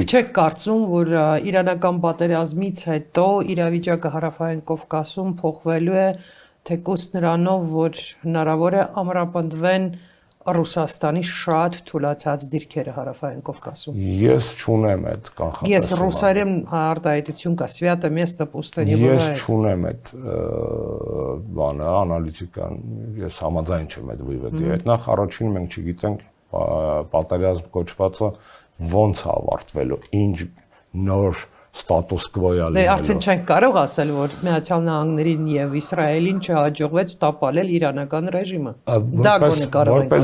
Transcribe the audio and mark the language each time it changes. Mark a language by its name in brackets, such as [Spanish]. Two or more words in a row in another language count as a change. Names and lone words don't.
[Armenian] Իսկ չեք կարծում, որ իրանական պատերազմից հետո իրավիճակը հարավային Կովկասում փոխվելու է թեկուզ նրանով, որ հնարավոր է ամրապնդվեն Ռուսաստանի շատ թուլացած դիրքերը հարավային Կովկասում։ Ես չունեմ այդ կանխատեսումը։ Ես ռուսերեն արտահայտություն կա, [Russian] свято место пустыни [Armenian] Ես бывает։ չունեմ այդ բանը, անալիտիկան, ես համաձայն չեմ այդ վիվեդի հետ։ Նախ առաջին մենք չգիտենք պատերազմ կոչվածը ոնց է ավարտվելու, ինչ նոր ստատուս կվո է լինելու։ Դե արդեն չենք կարող ասել, որ Միացյալ Նահանգներին եւ Իսրայելին չհաջողվեց տապալել իրանական ռեժիմը։ Դա գոնե կարող ենք